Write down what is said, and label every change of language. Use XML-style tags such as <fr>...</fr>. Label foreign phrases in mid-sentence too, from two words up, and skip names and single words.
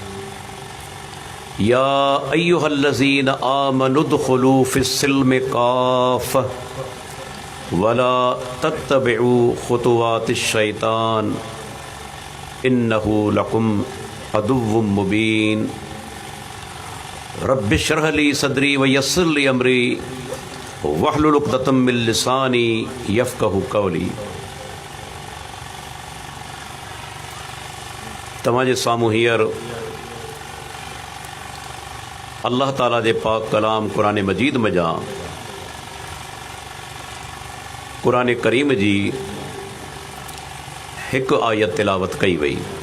<ar>يا أيها الذين آمنوا ادخلوا في السلم كافة ولا تتبعوا خطوات الشيطان إنه لكم عدو مبين رب اشرح لي صدري ويسر لي أمري واحلل عقدة من لساني يفقهوا قولي.</ar> <sd>तव्हांजे साम्हूं हींअर अल्लाह ताला जे पाक कलाम क़ुरान मजीद में जा क़ुरान करीम जी हिक आयत तिलावत कई वई।</sd>